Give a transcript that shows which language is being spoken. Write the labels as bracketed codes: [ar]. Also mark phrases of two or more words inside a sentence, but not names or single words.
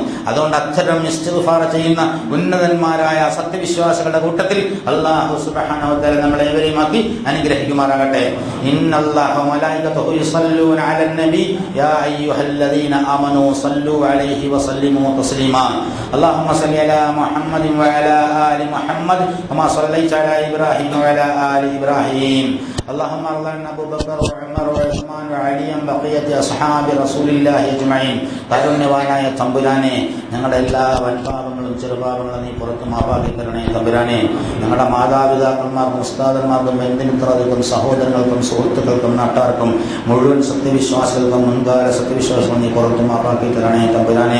[ml] അതുകൊണ്ട് അത്തരം ഇസ്തിഗ്ഫാർ ചെയ്യുന്ന ഉന്നതന്മാരായ സത്യവിശ്വാസികളുടെ കൂട്ടത്തിൽ [ar] الله سبحانه وتعالى [ml] നമ്മളെ ഏവരെയുമാക്കി അനുഗ്രഹിക്കും. [ar] إن الله وملائكته يصلون على النبي يا أيها الذين آمنوا صلوا عليه وسلموا تسليما. اللهم صل على محمد وعلى آل محمد كما صليت على إبراهيم وعلى آل إبراهيم. اللهم ارض عن ابو بكر وعمر وعثمان وعلي بقيه اصحاب رسول الله اجمعين. [ml] കാരുണ്യവാനായ തമ്പുരാനെ, ഞങ്ങളുടെ എല്ലാ വൻപാപങ്ങളും ചെറുപാപങ്ങളും നീ പുറത്ത് മാപ്പാക്കി തരണേ തമ്പുരാനെ. ഞങ്ങളുടെ മാതാപിതാക്കന്മാർക്കും ഉസ്താദന്മാർക്കും ബന്ധുമിത്രാദികൾക്കും സഹോദരങ്ങൾക്കും സുഹൃത്തുക്കൾക്കും നാട്ടാർക്കും മുഴുവൻ സത്യവിശ്വാസികൾക്കും മുൻകാല സത്യവിശ്വാസികളും നീ പുറത്ത് മാപ്പാക്കി തരണേ തമ്പുരാനെ.